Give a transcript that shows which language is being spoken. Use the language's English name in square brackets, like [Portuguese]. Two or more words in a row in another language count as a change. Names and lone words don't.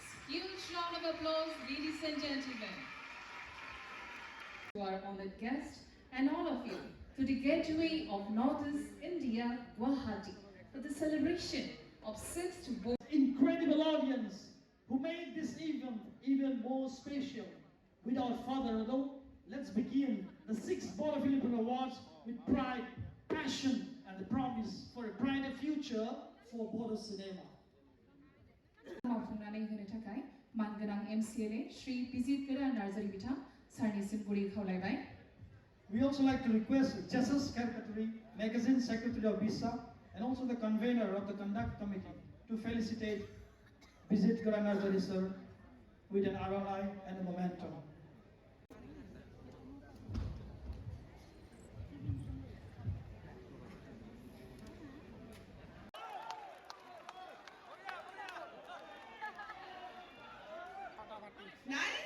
[English] Huge round of applause, ladies and gentlemen. To our honored guests and all of you to the gateway of Northeast India, Guwahati, for the celebration of 6th Bodo. Incredible audience who made this event even more special. Without further ado, let's begin the 6th Bodo Film Awards with pride, passion, and the promise for a brighter future for Bodo cinema. [Bodo] मावफुंनानै होनो थाखाय मानगोनां MCLA श्री पिजित गोरा नार्जारी बिथां सारनिसिम गुरै खावलायबाय. [English] We also like to request Justice Secretary, Magazine Secretary of BISA, and also the convener of the conduct committee to felicitate Pisit Goran Narzari sir with an ROI and a momentum. Nice?